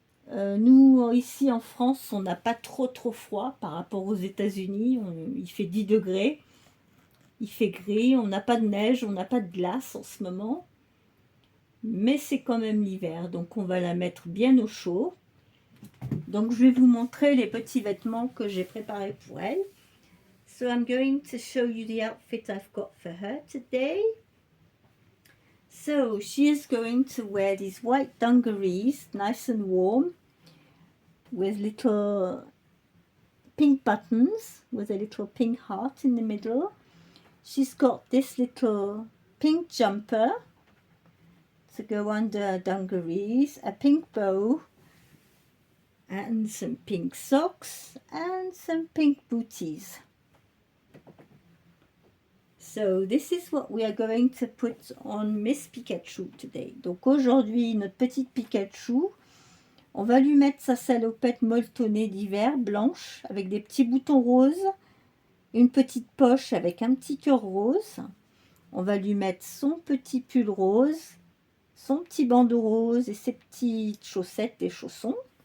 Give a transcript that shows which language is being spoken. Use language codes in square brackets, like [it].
[fr] Nous, ici en France, on n'a pas trop froid par rapport aux États-Unis. Il fait 10 degrés, il fait gris, on n'a pas de neige, on n'a pas de glace en ce moment. Mais c'est quand même l'hiver, donc on va la mettre bien au chaud. Donc je vais vous montrer les petits vêtements que j'ai préparés pour elle. [en] So I'm going to show you the outfit I've got for her today. So she is going to wear these white dungarees, nice and warm, with little pink buttons with a little pink heart in the middle. She's got this little pink jumper to go under her dungarees, a pink bow and some pink socks and some pink booties. So this is what we are going to put on Miss Pikachu today. [fr] Donc aujourd'hui, notre petite Pikachu, on va lui mettre sa salopette molletonnée d'hiver, blanche, avec des petits boutons roses, une petite poche avec un petit cœur rose. On va lui mettre son petit pull rose, son petit bandeau rose et ses petites chaussettes et chaussons.